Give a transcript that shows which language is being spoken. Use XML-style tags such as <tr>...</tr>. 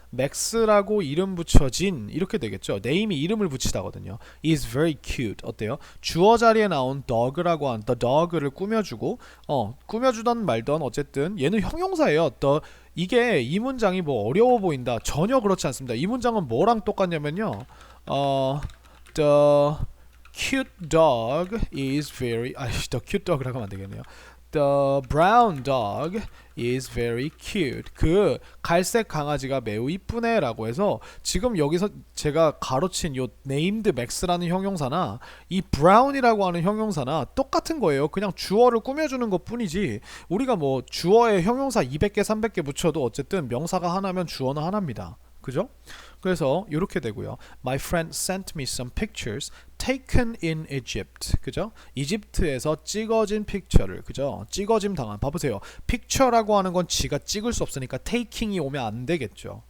<ko>Max라고 이름 붙여진 이렇게 되겠죠. name이 이름을 붙이다거든요.</ko> <en>is very cute.</en> <ko>어때요? 주어 자리에 나온 dog라고 한 the dog를 꾸며주고 꾸며주던 말던 어쨌든 얘는 형용사예요. 이게 이 문장이 뭐 어려워 보인다. 전혀 그렇지 않습니다. 이 문장은 뭐랑 똑같냐면요.</ko> <en>The cute dog is very the cute dog라고</en> <ko>하면 안 되겠네요.</ko> <en>The brown dog is very cute.</en> <ko>그 갈색 강아지가 매우 이쁘네 라고 해서 지금 여기서 제가 가로친 요 named max라는 형용사나 이 brown이라고 하는 형용사나 똑같은 거예요. 그냥 주어를 꾸며주는 것 뿐이지 우리가 뭐 주어에 형용사 200개 300개 붙여도 어쨌든 명사가 하나면 주어는 하나입니다. 그죠? 그래서 이렇게 되고요.</ko> <en>My friend sent me some pictures taken in Egypt.</en> <ko>그죠? 이집트에서 찍어진 픽처를 그죠? 찍어짐 당한. 봐보세요. 픽처라고 하는 건 지가 찍을 수 없으니까 taking이 오면 안 되겠죠.</ko>